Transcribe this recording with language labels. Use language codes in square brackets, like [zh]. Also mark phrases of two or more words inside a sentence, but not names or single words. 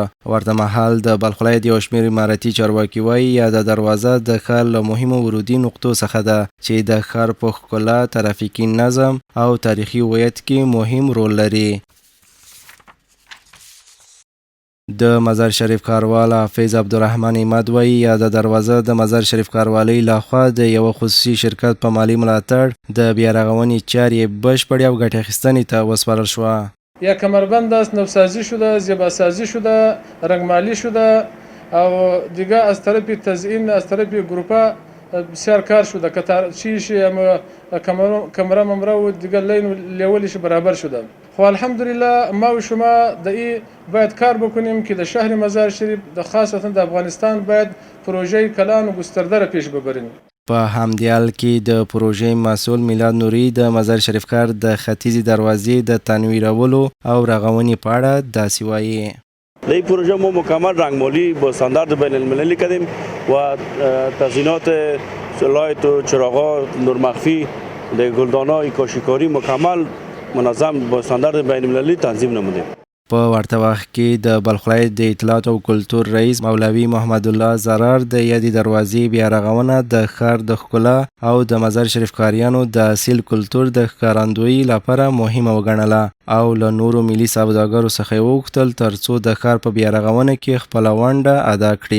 [ps] ورته مهال د بلخ ولایت یو شمېر امارتي چارواکي وایي یاده دروازه د ښار له مهمو ورودي نقطو څخه ده چې د ښار په ښکلا، ترافیکي نظم او تاریخي هویت کې مهم رول لري. د مزار شریف ښاروال حافظ عبدالرحمن احمد وایي یاده دروازه د مزار شریف ښاروالۍ لخوا د یوه خصوصي شرکت په مالي ملاتړ د بیارغونې چارې بشپړې او ګټې اخیستنې ته وسپارل شوه. [fa] یا کمربند است، نوسازی شده، زیباسازی شده، رنگمالی شده او دیگه از طرف تزیین از طرف گروپا بسیار کار شده که چیش کمره ممره و دیگه لین لیولیش برابر شده. خو الحمدلله ما و شما د ای باید کار بکنیم که د شهر مزار شریف د خاصتا د افغانستان باید پروژه کلان و گسترده را پیش ببریم. [ps] په همدې حال کې د پروژې مسؤل میلاد نوري د مزار شریف ښار د ختیځې دروازې د تنویرولو او رغونې په اړه داسې وایي. [fa] این پروژه ما مکمل رنگمالی با استاندارد بین المللی کردیم و تزیینات لایت و چراغا نورمخفی د گلدان‌های کاشیکاری مکمل منظم با استاندارد بین المللی تنظیم نمودیم. [ps] په ورته وخت کې د بلخ ولایت د اطلاعات او کلتور رئیس مولوي محمد الله زرار د یادې دروازې بیارغونه د ښار د ښکلا او د مزار شریف ښاریانو د اصیل کلتور د ښکارندویي لپاره مهمه وګڼله او له نورو ملي سوداګرو څخه یې وغوښتل ترڅو د ښار په بیارغونه کې خپله ونډه ادا کړي.